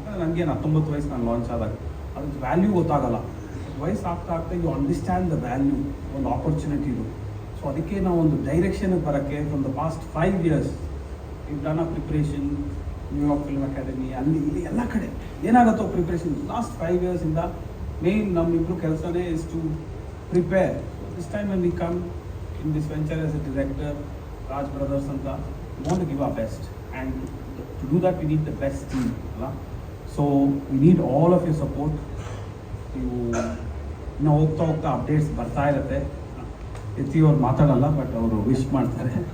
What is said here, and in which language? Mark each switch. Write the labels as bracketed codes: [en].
[kn] ನನಗೇನು 19 ವಯಸ್ಸು ನಾನು ಲಾಂಚ್ ಆದಾಗ ಅದ್ರ ವ್ಯಾಲ್ಯೂ ಗೊತ್ತಾಗಲ್ಲ. ವಯಸ್ಸು ಆಗ್ತಾ [en] you understand the value, [kn] ಒಂದು ಆಪರ್ಚುನಿಟಿದು. ಸೊ ಅದಕ್ಕೆ ನಾವು ಒಂದು ಡೈರೆಕ್ಷನ್ಗೆ ಬರೋಕ್ಕೆ [en] From the past 5 years I've done a preparation. [kn] New York film academy, ಅಲ್ಲಿ ಇಲ್ಲಿ ಎಲ್ಲ ಕಡೆ ಏನಾಗುತ್ತೋ ಪ್ರಿಪ್ರೇಷನ್. ಲಾಸ್ಟ್ 5 years ಇಂದ ಮೇನ್ ನಮ್ಮಿಬ್ಬರು ಕೆಲಸನೇ [en] Is to prepare. This time when we come in this venture as a director, Raj Brothers anta, we want to give our best, and to do that we need the best team, so we need all of your support. [kn] ನಾವು ಹೋಗ್ತಾ updates ಬರ್ತಾ ಇರುತ್ತೆ. ಎತ್ತಿ ಅವ್ರು ಮಾತಾಡಲ್ಲ, but ಅವರು wish ಮಾಡ್ತಾರೆ.